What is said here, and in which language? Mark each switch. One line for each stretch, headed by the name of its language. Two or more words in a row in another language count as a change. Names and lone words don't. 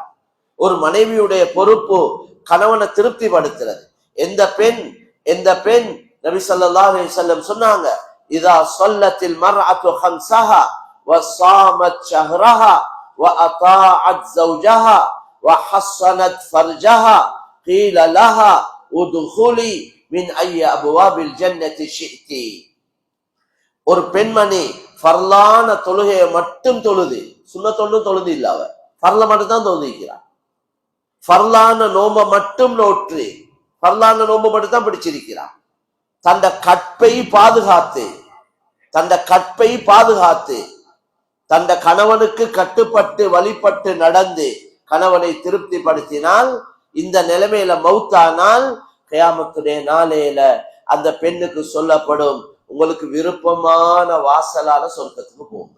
Tamil: ஒரு மனைவியுடைய பொறுப்பு கணவனை திருப்தி படுத்துறது. எந்த பெண் நபி ஸல்லல்லாஹு அலைஹி வஸல்லம் சொன்னாங்க,
Arabic: إذا صلت المرأة خمسها وصامت شهرها وأطاعت زوجها وحصنت فرجها قيل لها ادخلي من اي ابواب الجنه شئت.
Tamil: ஒரு பெண்மணி ஃபர்லான தொழுகையை மட்டும் தொழுது, சுன்னத்தொன்னும் தொழுது இல்ல, அவ ஃபர்ல மட்டும் தான் தொழுதிக்கிறார். ஃபர்லான நோம்ப மட்டும் நோற்று, ஃபர்லான நோம்ப மட்டும் தான் பிடிச்சிருக்கிறார். தந்த கற்பை பாதுகாத்து தந்த கணவனுக்கு கட்டுப்பட்டு வழிபட்டு நடந்து கணவனை திருப்தி படுத்தினால், இந்த நிலைமையில மௌத்தானால் கியாமத்துடைய நாளையில அந்த பெண்ணுக்கு சொல்லப்படும், உங்களுக்கு விருப்பமான வாசலான சொர்க்கத்துக்கு போங்க.